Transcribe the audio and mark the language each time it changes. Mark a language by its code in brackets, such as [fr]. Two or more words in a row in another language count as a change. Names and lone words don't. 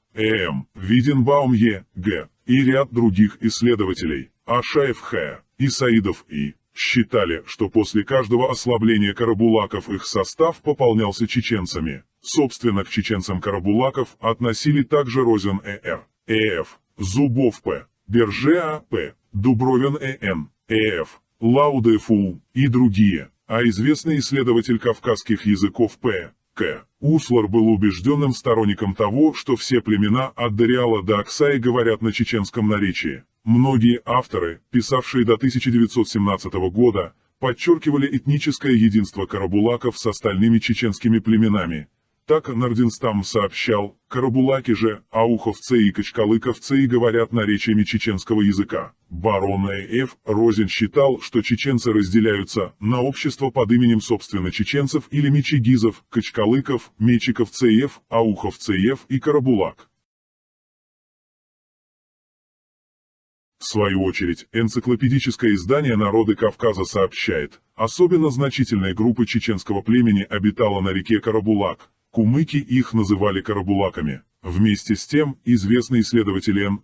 [ru] М. Виденбаум Е. Г. и ряд других исследователей, Ашаев Х. и Саидов И. Считали, что после каждого ослабления карабулаков их состав пополнялся чеченцами. Собственно, к чеченцам карабулаков относили также Розен Р. Ф. Зубов П. Бержеа П. Дубровин Н. Ф. Лауде Фу и другие, а известный исследователь кавказских языков П. К. Услар был убежденным сторонником того, что все племена от Дариала до Аксаи говорят на чеченском наречии. Многие авторы, писавшие до 1917 года, подчеркивали этническое единство карабулаков с остальными чеченскими племенами. Так Нардинстам сообщал, карабулаки же, ауховцы и качкалыковцы говорят наречиями чеченского языка. Барон Ф. Розен считал, что чеченцы разделяются на общество под именем собственно чеченцев или мечегизов, качкалыков, мечиковцев, ауховцев и карабулак. В свою очередь, энциклопедическое издание «Народы Кавказа» сообщает, особенно значительная группа чеченского племени обитала на реке Карабулак. Кумыки их называли карабулаками. Вместе с тем, известный исследователь Н.